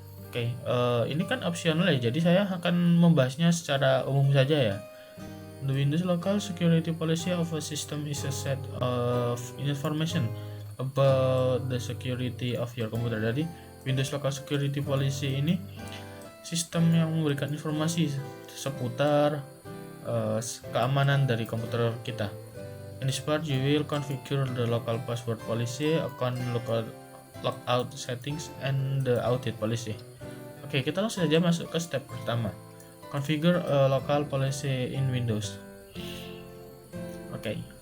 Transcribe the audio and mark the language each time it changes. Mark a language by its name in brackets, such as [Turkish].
[Indonesian] Oke, ini kan opsional ya, jadi saya akan membahasnya secara umum saja ya. [English] The Windows Local Security Policy of a system is a set of information about the security of your computer. [Indonesian] Jadi Windows Local Security Policy ini sistem yang memberikan informasi seputar keamanan dari komputer kita. [English] In this part, you will configure the local password policy, account logout settings, and the audit policy. [Indonesian] Oke, kita langsung saja masuk ke step pertama. [English] Configure a local policy in Windows. [Indonesian] Oke.